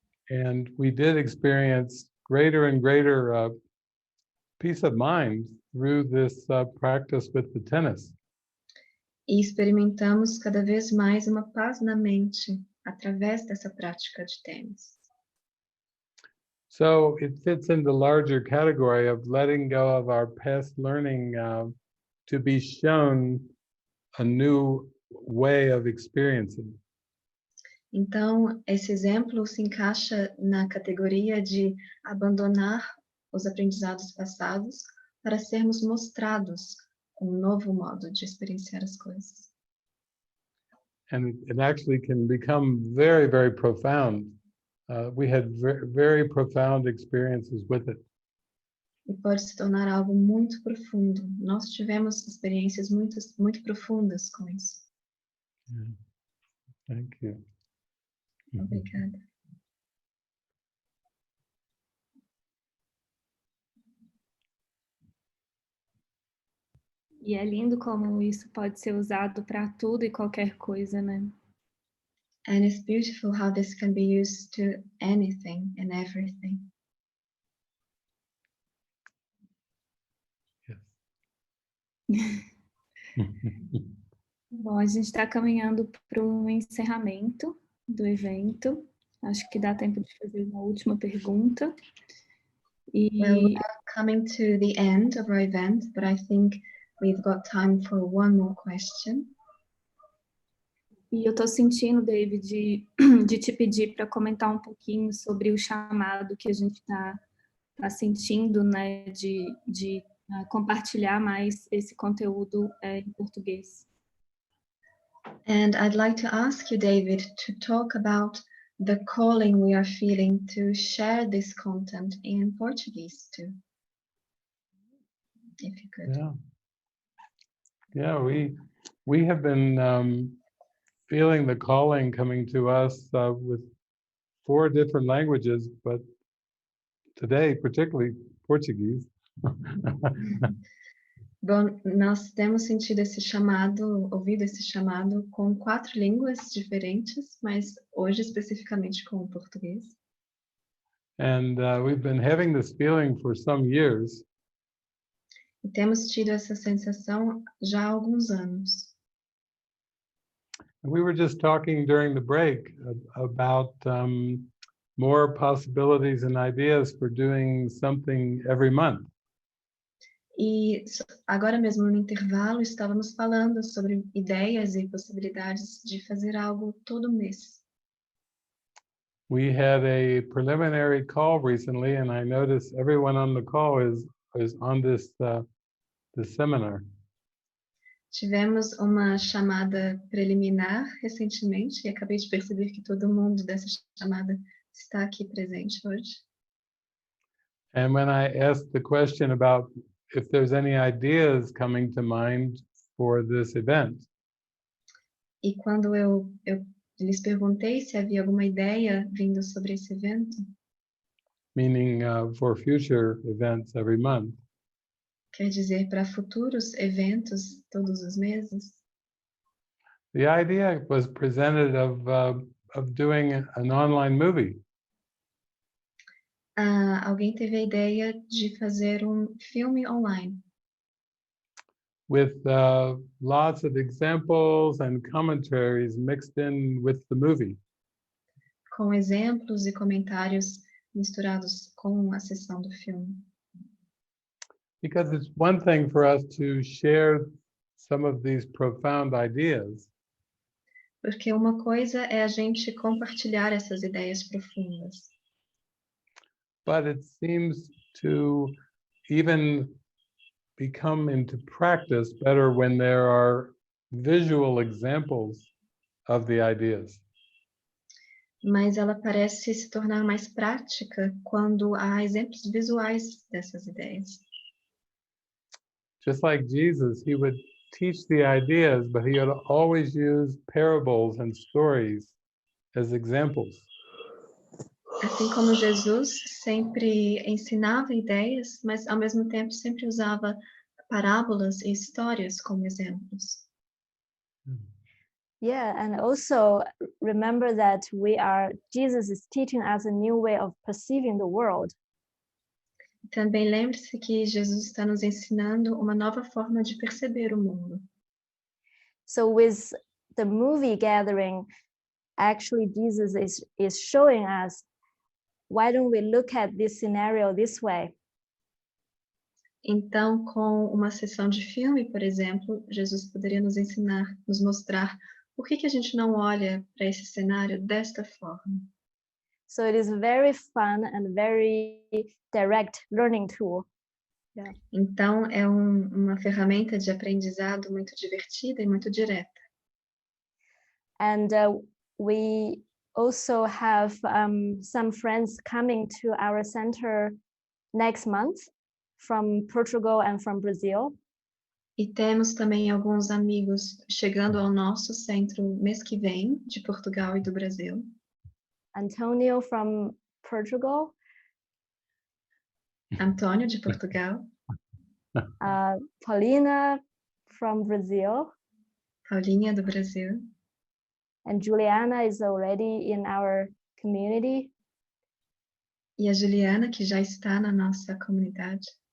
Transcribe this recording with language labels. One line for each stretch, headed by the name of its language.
English: And we did experience greater and greater peace of mind through this practice with the tennis.
Portuguese: E experimentamos cada vez mais uma paz na mente através dessa prática de tênis.
English: So it fits in the larger category of letting go of our past learning to be shown a new way of experiencing.
Portuguese: Então, esse exemplo se encaixa na categoria de abandonar os aprendizados passados para sermos mostrados um novo modo de experienciar as coisas.
English: And it actually can become very, very profound. We had very profound experiences with it.
Portuguese: E pode se tornar algo muito profundo. Nós tivemos experiências muito profundas com isso.
English: Yeah. Thank you.
Portuguese: Obrigada. E é lindo como isso pode ser usado para tudo e qualquer coisa, né?
English: And it's beautiful how this can be used to anything and everything.
Portuguese: Bom, a gente está caminhando para o encerramento do evento. Acho que dá tempo de fazer uma última pergunta.
English: Well, we are coming to the end of our event, but I think we've got time for one more question.
Portuguese: E eu estou sentindo, David, de te pedir para comentar um pouquinho sobre o chamado que a gente está sentindo, né, de compartilhar mais esse conteúdo em português.
English: And I'd like to ask you, David, to talk about the calling we are feeling to share this content in Portuguese too, if you could. Yeah, we have been feeling the calling coming to us with 4 different languages, but today, particularly Portuguese.
Portuguese: Bom, nós temos sentido esse chamado, ouvido esse chamado com 4 línguas diferentes, mas hoje especificamente com o português.
English: And we've been having this feeling for some years.
Portuguese: E temos tido essa sensação já há alguns anos.
English: We were just talking during the break about more possibilities and ideas for doing something every month.
Portuguese: E agora mesmo no intervalo estávamos falando sobre ideias e possibilidades de fazer algo todo mês.
English: We had a preliminary call recently, and I noticed everyone on the call is on this seminar.
Portuguese: Tivemos uma chamada preliminar recentemente e acabei de perceber que todo mundo dessa chamada está aqui presente hoje.
English: And when I asked the question about if there's any ideas coming to mind for this event,
Portuguese: E quando eu lhes perguntei se havia alguma ideia vindo sobre esse evento,
English: meaning for future events every month,
Portuguese: quer dizer para futuros eventos todos os meses,
English: the idea was presented of doing an online movie.
Portuguese: alguém teve a ideia de fazer filme online.
English: With lots of examples and commentaries mixed in with the movie.
Portuguese: Com exemplos e comentários misturados com a sessão do filme.
English: Because it's one thing for us to share some of these profound ideas.
Portuguese: Porque uma coisa é a gente compartilhar essas ideias profundas.
English: But it seems to even become into practice better when there are visual examples of the ideas.
Portuguese: Mas ela parece se tornar mais prática quando há exemplos visuais dessas ideias.
English: Just like Jesus, he would teach the ideas, but he would always use parables and stories as examples.
Portuguese: Assim como Jesus sempre ensinava ideias, mas ao mesmo tempo sempre usava parábolas e histórias como exemplos.
English: Yeah, and also remember that Jesus is teaching us a new way of perceiving the world.
Portuguese: Também lembre-se que Jesus está nos ensinando uma nova forma de perceber o mundo.
English: So with the movie gathering, actually Jesus is showing us, why don't we look at this scenario this way?
Portuguese: Então, com uma sessão de filme, por exemplo, Jesus poderia nos ensinar, nos mostrar por que a gente não olha para esse cenário desta forma.
English: So it is very fun and very direct learning tool. Yeah.
Portuguese: Então, é uma ferramenta de aprendizado muito divertida e muito direta.
English: And we also have some friends coming to our center next month from Portugal and from Brazil.
Portuguese: E temos também alguns amigos chegando ao nosso centro mês que vem, de Portugal e do Brasil.
English: Antonio from Portugal.
Portuguese: Antônio, de Portugal.
English: Paulina from Brazil.
Portuguese: Paulinha, do Brasil.
English: And Juliana is already in our community.
Portuguese: E a Juliana, que já está na nossa comunidade.